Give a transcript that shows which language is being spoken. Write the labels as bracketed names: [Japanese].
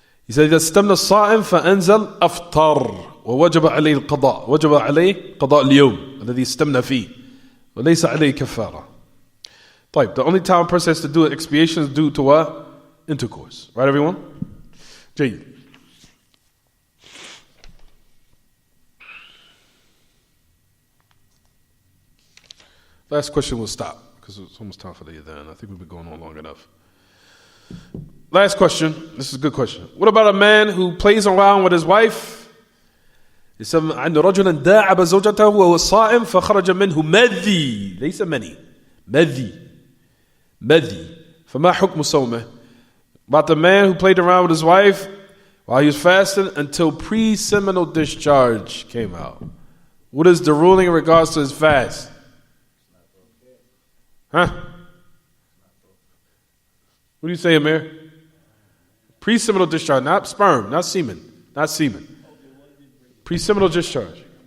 [Arabic] إذا استمنى الصائم فأنزل أفطر ووجب عليه قضاء اليوم الذي استمنى فيه وليس عليه كفارة. [English] طيب, the only time a person has to do expiation is due to what? Intercourse. Right, everyone? جيد. Last question will stop because it's almost time for the adhan. I think we've been going on long enough. Last question. This is a good question. What about a man who plays around with his wife? [Arabic] يسمى عن رجلا داعب زوجته وهو صائم فخرج منه مذي ليس مني مذي فما حكم صومه? [English] About the man who played around with his wife while he was fasting until pre-seminal discharge came out. What is the ruling in regards to his fast? Huh? What do you say, Amir? Pre-seminal discharge, not sperm, not semen. Pre-seminal discharge.